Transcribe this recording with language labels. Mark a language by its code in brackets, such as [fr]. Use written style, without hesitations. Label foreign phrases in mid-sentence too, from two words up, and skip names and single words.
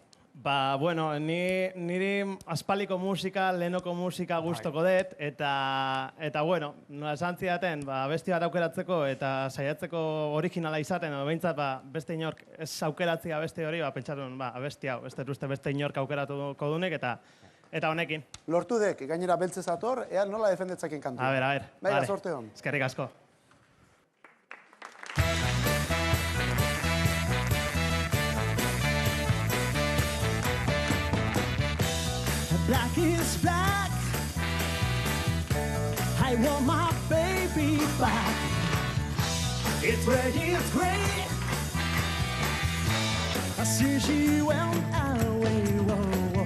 [eu] Bueno, niri aspaldiko musika, lehenoko musika gustoko dut, eta bueno, esan zidaten, abesti bat aukeratzeko eta saiatzeko originala izaten, behintzat, beste inork ez aukeratzea abesti hori, pentsatun, abesti hau, ez dut uste beste inork aukeratuko dunek, eta honekin. Lortu dek, gainera beltzez ator, ea nola defendetzaken kantu. [es] A ver. [eu] Baina, sorte hon. Eskerrik asko. [en] Black is black. I want my baby back. It's red, it's gray. I see she went away. Whoa.